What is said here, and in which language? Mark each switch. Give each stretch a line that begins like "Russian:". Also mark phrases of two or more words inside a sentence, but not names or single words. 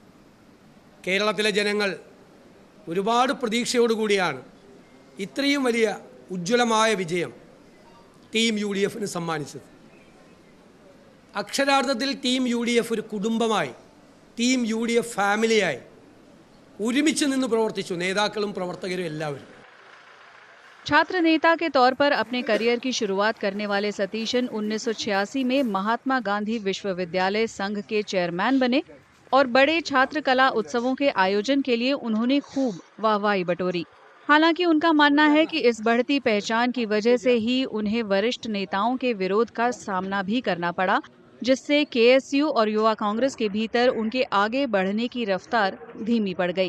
Malayalam: കേരളത്തിലെ ജനങ്ങൾ ഒരുപാട് പ്രതീക്ഷയോടുകൂടിയാണ് ഇത്രയും വലിയ ഉജ്ജ്വലമായ വിജയം ടീം UDFന് സമ്മാനിച്ചത്. അക്ഷരാർത്ഥത്തിൽ ടീം UDF ഒരു കുടുംബമായി, ടീം UDF ഫാമിലിയായി ഒരുമിച്ച് നിന്ന് പ്രവർത്തിച്ചു, നേതാക്കളും പ്രവർത്തകരും എല്ലാവരും.
Hindi: छात्र नेता के तौर पर अपने करियर की शुरुआत करने वाले सतीशन 1986 में महात्मा गांधी विश्वविद्यालय संघ के चेयरमैन बने और बड़े छात्र कला उत्सवों के आयोजन के लिए उन्होंने खूब वाहवाही बटोरी। हालांकि उनका मानना है कि इस बढ़ती पहचान की वजह से ही उन्हें वरिष्ठ नेताओं के विरोध का सामना भी करना पड़ा, जिससे KSU और युवा कांग्रेस के भीतर उनके आगे बढ़ने की रफ्तार धीमी पड़ गई।